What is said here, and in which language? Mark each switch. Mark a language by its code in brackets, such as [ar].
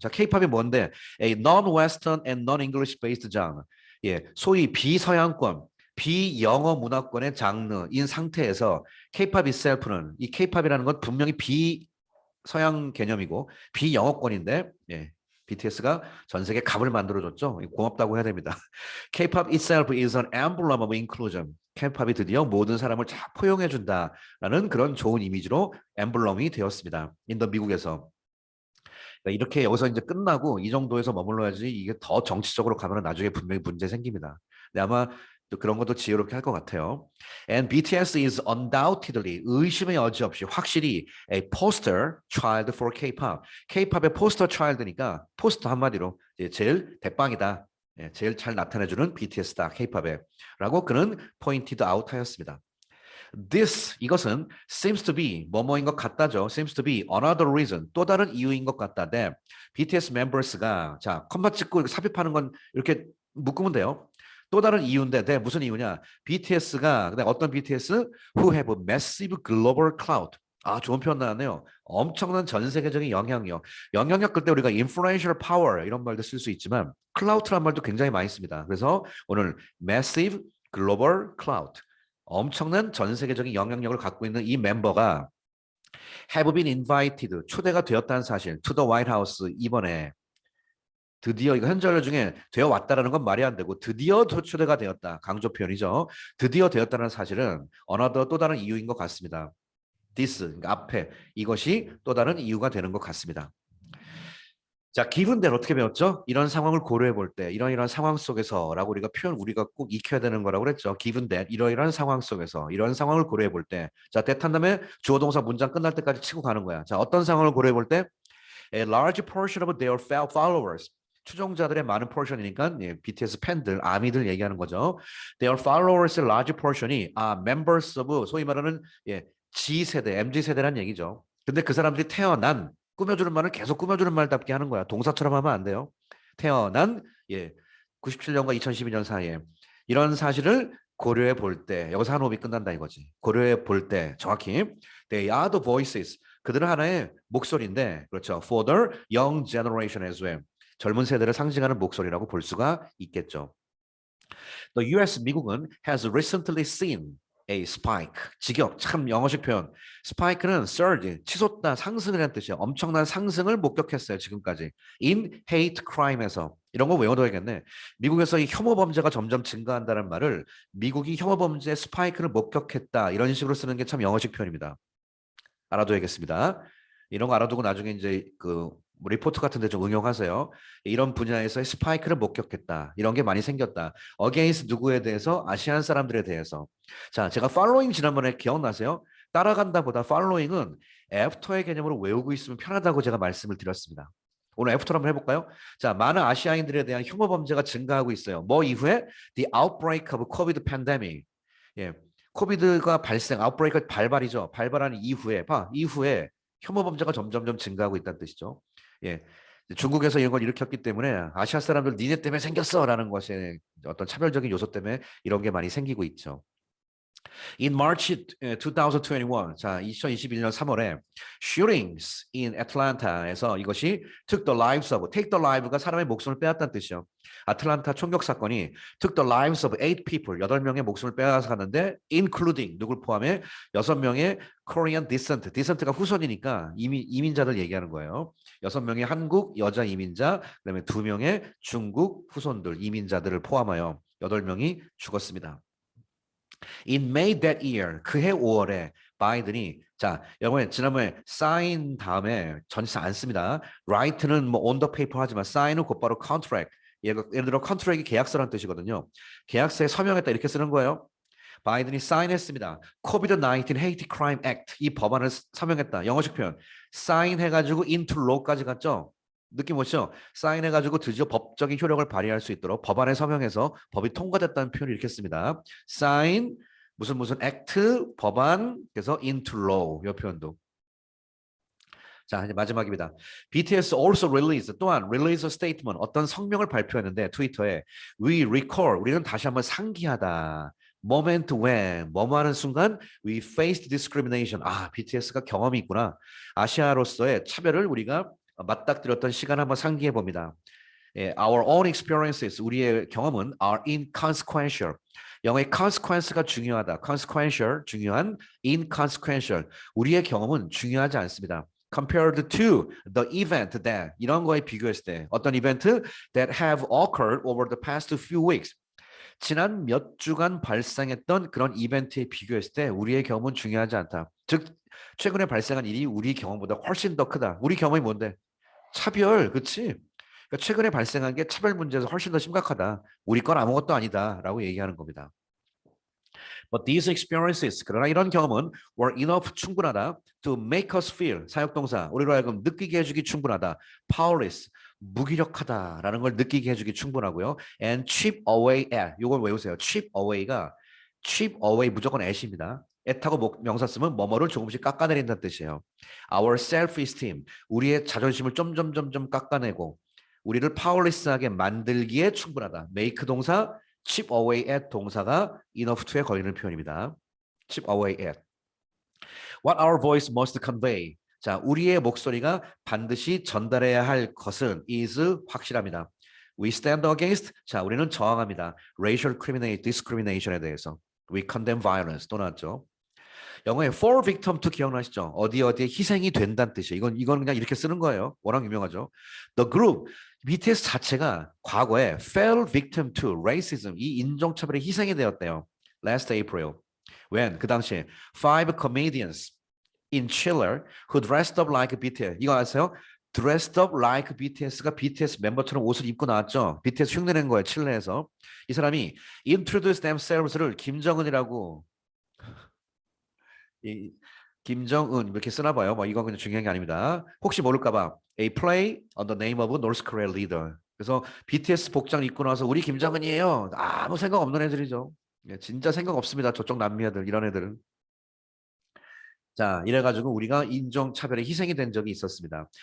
[ko] 자, K-팝이 뭔데? [en] A non-Western and non-English based genre. [ko] 예, 소위 비서양권, 비영어 문화권의 장르인 상태에서 K-팝 itself는 이 K-팝이라는 건 분명히 비서양 개념이고 비영어권인데 예, BTS가 전 세계 갑을 만들어줬죠. 고맙다고 해야 됩니다. [en] K-pop itself is an emblem of inclusion. [ko] K-팝이 드디어 모든 사람을 다 포용해준다라는 그런 좋은 이미지로 엠블럼이 되었습니다. 인도 미국에서. 이렇게 여기서 이제 끝나고 이 정도에서 머물러야지 이게 더 정치적으로 가면 나중에 분명히 문제 생깁니다. 근데 아마 또 그런 것도 지혜롭게 할 것 같아요. [en] And BTS is undoubtedly [ko] 의심의 여지 없이 확실히 [en] a poster child for K-pop. [ko] K-팝의 poster child니까 포스터 한마디로 제일 대빵이다. 제일 잘 나타내주는 BTS다. K-팝에 라고 그는 pointed out 하였습니다. [en] This [ko] 이것은 [en] seems to be [ko] 뭐뭐인 것 같다죠. [en] seems to be another reason [ko] 또 다른 이유인 것 같다. that BTS members가 자 컴마 찍고 삽입하는 건 이렇게 묶으면 돼요. 또 다른 이유인데 무슨 이유냐? BTS가 어떤 BTS [en] who have a massive global clout [ko] 아, 좋은 표현 나왔네요. 엄청난 전 세계적인 영향력. 영향력 그때 우리가 influential power 이런 말도 쓸 수 있지만 cloud란 말도 굉장히 많이 씁니다. 그래서 오늘 massive global cloud. 엄청난 전 세계적인 영향력을 갖고 있는 이 멤버가 [en] have been invited [ko] 초대가 되었다는 사실 [en] to the White House [ko] 이번에 드디어 이거 현재 완료 중에 되어 왔다라는 건 말이 안 되고 드디어 초대가 되었다. 강조 표현이죠. 드디어 되었다는 사실은 another 또 다른 이유인 것 같습니다. this 그러니까 앞에 이것이 또 다른 이유가 되는 것 같습니다. 자, given that 어떻게 배웠죠? 이런 상황을 고려해 볼 때, 이런 상황 속에서라고 우리가 표현 우리가 꼭 익혀야 되는 거라고 그랬죠. given that 이러이러한 상황 속에서 이런 상황을 고려해 볼 때, 자, that 한 다음에 주어 동사 문장 끝날 때까지 치고 가는 거야. 자, 어떤 상황을 고려해 볼 때, [en] a large portion of their followers [ko] 추종자들의 많은 포션이니까 예, BTS 팬들, 아미들 얘기하는 거죠. [en] Their followers large portion [ko] 이 members of 소위 말하는 예, G세대, MZ세대란 얘기죠. 근데 그 사람들이 태어난 꾸며주는 말을 계속 꾸며주는 말답게 하는 거야. 동사처럼 하면 안 돼요. 태어난 예, 97년과 2012년 사이에 이런 사실을 고려해 볼 때 여기서 한 호흡이 끝난다 이거지. 고려해 볼 때 정확히 [en] they are the voices [ko] 그들은 하나의 목소리인데 그렇죠. [en] For the young generation as well. [ko] 젊은 세대를 상징하는 목소리라고 볼 수가 있겠죠. [en] The US [ko] 미국은 [en] has recently seen a spike. [ko] 직역 참 영어식 표현. spike는 surge 치솟다 상승이라는 뜻이에요. 엄청난 상승을 목격했어요 지금까지. [en] in hate crime [ko] 에서 이런 거 외워둬야겠네. 미국에서 이 혐오 범죄가 점점 증가한다는 말을 미국이 혐오 범죄 스파이크를 목격했다 이런 식으로 쓰는 게 참 영어식 표현입니다. 알아둬야겠습니다. 이런 거 알아두고 나중에 이제 그 리포트 같은 데 좀 응용하세요. 이런 분야에서의 스파이크를 목격했다. 이런 게 많이 생겼다. against 누구에 대해서? 아시안 사람들에 대해서. 자, 제가 following 지난번에 기억나세요? 따라간다보다 following은 after의 개념으로 외우고 있으면 편하다고 제가 말씀을 드렸습니다. 오늘 애프터를 한번 해볼까요? 자, 많은 아시아인들에 대한 혐오 범죄가 증가하고 있어요. 뭐 이후에? [en] The outbreak of COVID pandemic. [ko] 예, 코비드가 발생, 아웃브레이크 발발이죠. 발발한 이후에, 이후에 혐오 범죄가 점점점 증가하고 있다는 뜻이죠. 예, 중국에서 이런 걸 일으켰기 때문에 아시아 사람들 니네 때문에 생겼어라는 것이 어떤 차별적인 요소 때문에 이런 게 많이 생기고 있죠. [en] In March 2021, [ko] 자 2021년 3월에 shootings in Atlanta에서 이것이 [en] took the lives of, take the live [ko] 가 사람의 목숨을 빼앗다는 뜻이죠. 아틀란타 총격 사건이 [en] took the lives of 8 people, [ko] 8명의 목숨을 빼앗아 갔는데 including 누굴 포함해 6명의 Korean descent, descent가 후손이니까 이민자들 얘기하는 거예요. 6명의 한국 여자 이민자, 그다음에 2명의 중국 후손들 이민자들을 포함하여 8명이 죽었습니다. [en] In May that year, [ko] 그해 5월에 바이든이 자, 여러분 지난번에 sign 다음에 전치사 안 씁니다. write는 뭐 on the paper 하지만 sign은 곧바로 contract. 예를 들어 contract이 계약서라는 뜻이거든요. 계약서에 서명했다 이렇게 쓰는 거예요. 바이든이 사인했습니다. COVID-19 Hate Crime Act 이 법안을 서명했다. 영어식 표현. 사인해가지고 into law까지 갔죠. 느낌 오시죠? 사인해가지고 드디어 법적인 효력을 발휘할 수 있도록 법안에 서명해서 법이 통과됐다는 표현을 이렇게 씁니다. 사인 무슨 액트 법안 그래서 into law 이 표현도. 자 이제 마지막입니다. [en] BTS also released [ko] 또한 [en] release a statement [ko] 어떤 성명을 발표했는데 트위터에 [en] we recall [ko] 우리는 다시 한번 상기하다. [en] moment when [ko] 뭐뭐하는 순간 [en] we faced discrimination [ko] BTS가 경험이 있구나. 아시아로서의 차별을 우리가 맞닥뜨렸던 시간 한번 상기해 봅니다. [en] Our own experiences [ko] 우리의 경험은 [en] are inconsequential. [ko] 영어의 consequence가 중요하다. consequential 중요한 inconsequential 우리의 경험은 중요하지 않습니다. [en] compared to the event that [ko] 이런 거에 비교했을 때 어떤 이벤트 [en] that have occurred over the past few weeks [ko] 지난 몇 주간 발생했던 그런 이벤트에 비교했을 때 우리의 경험은 중요하지 않다. 즉 최근에 발생한 일이 우리 경험보다 훨씬 더 크다. 우리 경험이 뭔데? 차별, 그렇지? 그러니까 최근에 발생한 게 차별 문제에서 훨씬 더 심각하다. 우리 건 아무것도 아니다라고 얘기하는 겁니다. [en] But these experiences, [ko] 그러나 이런 경험은 [en] were enough [ko] 충분하다 [en] to make us feel [ko] 사역동사 우리로 하여금 느끼게 해주기 충분하다. Powerless 무기력하다라는 걸 느끼게 해주기 충분하고요. [en] And chip away at [ko] 이걸 외우세요. chip away가 chip away 무조건 at입니다. at하고 명사 쓰면 뭐뭐를 조금씩 깎아내린다는 뜻이에요. [en] Our self-esteem [ko] 우리의 자존심을 점점점점 깎아내고 우리를 powerless하게 만들기에 충분하다. make 동사 chip away at 동사가 enough to에 걸리는 표현입니다. chip away at. [en] What our voice must convey. [ko] 자, 우리의 목소리가 반드시 전달해야 할 것은 is 확실합니다. [en] We stand against. [ko] 자, 우리는 저항합니다. Racial discrimination에 대해서. [en] We condemn violence. [ko] 또 나왔죠. 영어에 for victim to 기억나시죠? 어디 어디에 희생이 된다는 뜻이에요. 이건 그냥 이렇게 쓰는 거예요. 워낙 유명하죠. The group BTS 자체가 과거에 [en] fell victim to racism [ko] 이 인종차별의 희생이 되었대요. [en] Last April. when [ko] 그 당시에 [en] five comedians in Chile who dressed up like BTS. [ko] 이거 아세요? dressed up like BTS가 BTS 멤버처럼 옷을 입고 나왔죠. BTS 흉내낸 거예요. 칠레에서. 이 사람이 introduce themselves를 김정은이라고 이 김정은 이렇게 쓰나 봐요. 뭐 이건 그냥 중요한 게 아닙니다. 혹시 모를까 봐. [en] A play on the name of North Korea leader. [ko] 그래서 BTS 복장 입고 나서 우리 김정은이에요. 아무 생각 없는 애들이죠. 진짜 생각 없습니다. 저쪽 남미 애들 이런 애들은. 자, 이래가지고 우리가 인종차별에 희생이 된 적이 있었습니다.